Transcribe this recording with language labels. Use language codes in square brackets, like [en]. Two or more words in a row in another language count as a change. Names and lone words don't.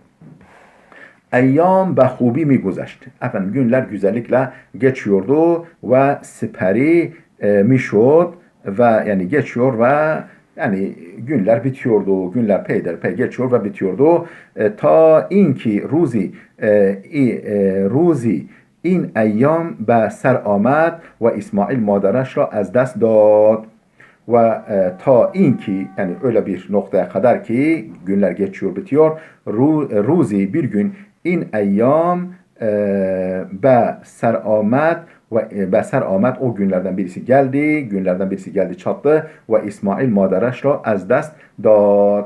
[fa] ایام به خوبی می‌گذشت. [tr] Efendim günler güzellikle geçiyordu ve [fa] سپری می‌شد [tr] ve yani geçiyor ve yani günler bitiyordu. Günler peyderpey geçiyor ve bitiyordu. [fa] تا این که روزی این ایام به سر آمد ve İsmail maderش را از دست داد. [tr] Ve [fa] تا این که [tr] yani öyle bir noktaya kadar ki günler geçiyor bitiyor. [fa] Ruzi [tr] bir gün [fa] این ایام به سر آمد ve beser Ahmet o günlerden birisi geldi çattı ve İsmail مادرش را از دست داد.